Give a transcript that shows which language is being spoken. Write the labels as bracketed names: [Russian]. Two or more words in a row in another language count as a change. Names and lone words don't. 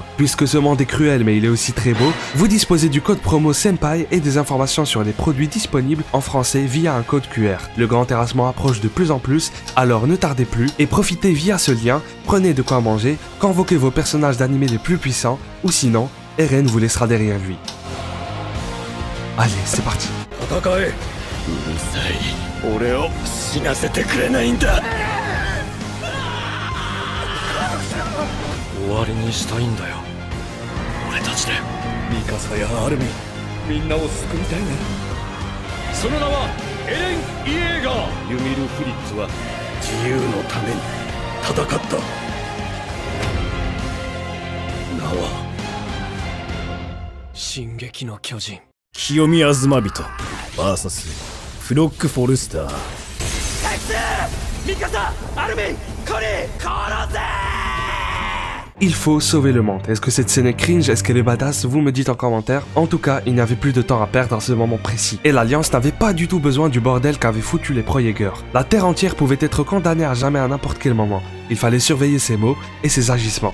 [French] Puisque ce monde est cruel mais il est aussi très beau, vous disposez du code promo Senpai et des informations sur les produits disponibles en français via un code QR. Le grand terrassement approche de plus en plus, alors ne tardez plus et profitez via ce lien, prenez de quoi manger, convoquez vos personnages d'animé les plus puissants ou sinon, Eren vous laissera derrière lui. Allez, c'est parti. [Japanese] 俺を死なせてくれないんだ。終わりにしたいんだよ、俺たちで。ミカサやアルミン、みんなを救いたいね。その名はエレン・イエーガー。ユミル・フリッツは自由のために戦った。名は進撃の巨人清見東人 VS フロック・フォルスター。ミカサ、アルミン、コリー、殺せ！ [French] Il faut sauver le monde. Est-ce que cette scène est cringe? Est-ce qu'elle est badass? Vous me dites en commentaire. En tout cas, il n'y avait plus de temps à perdre à ce moment précis. Et l'Alliance n'avait pas du tout besoin du bordel qu'avaient foutu les Pro-Jaeger. La Terre entière pouvait être condamnée à jamais à n'importe quel moment. Il fallait surveiller ses mots et ses agissements.